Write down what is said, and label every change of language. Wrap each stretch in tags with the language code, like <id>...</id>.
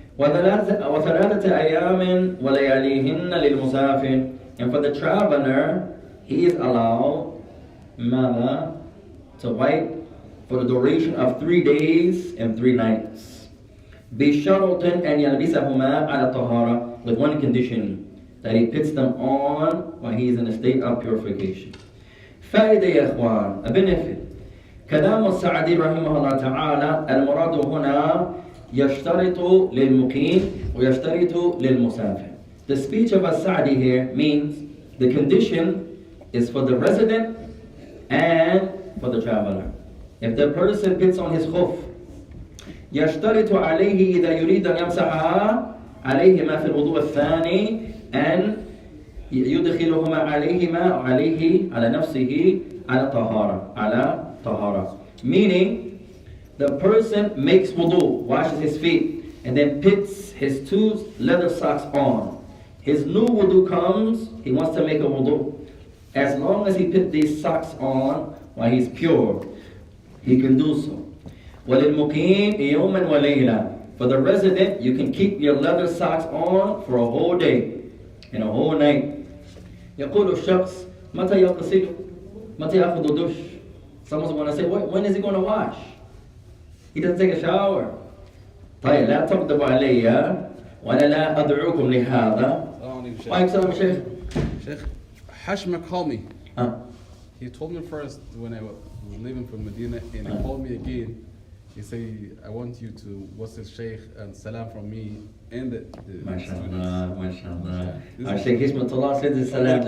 <ar>وثلاثة أيام ولياليهن للمسافر.</ar> <en>And for the traveler, he is allowed ماذا? To wipe for the duration of 3 days and 3 nights.</en> <ar>بشرط أن يلبسهما على طهارة,</ar> <en>with one condition, that he puts them on while he is in a state of purification.</en> <ar>فائدة يا إخوان,</ar> <en>a benefit.</en> <ar>كلام السعدي رحمه الله تعالى المراد هنا يشترط للمقيم ويشترط للمسافر.</ar> <en>The speech of Al-Sa'di here means the condition is for the resident and for the traveler. If the person puts on his khuf,</en> <ar>يشترط عليه إذا يريد أن يمسحها عليهما في الوضوء الثاني أن يدخلهما عليه على نفسه على طهارة.</ar> <en>Meaning, the person makes wudu, washes his feet, and then puts his 2 leather socks on. His new wudu comes, he wants to make a wudu. As long as he put these socks on while he's pure, he can do so.</en> <ar>وَلِلْمُقِيمِ يَوْمًا وَلَيْلًا.</ar> <en>For the resident, you can keep your leather socks on for a whole day and a whole night.</en> <ar>يقول الشخص متى يغتسل؟ متى يأخذ دش?</ar> <en>Someone's going to say, when is he going to wash? He doesn't take a shower.</en> <ar>طيب لا تغضب علي وأنا لا أدعوكم لهذا. وعليكم السلام شيخ.</ar> <en>Sheikh, Hashma called me. Huh? He told me first when I was leaving from Medina, and he called me again. He said, I want you to what's the Sheikh and salam from me and the MashaAllah, MashaAllah. Our Sheikh Hishmatullah said the salam to</en>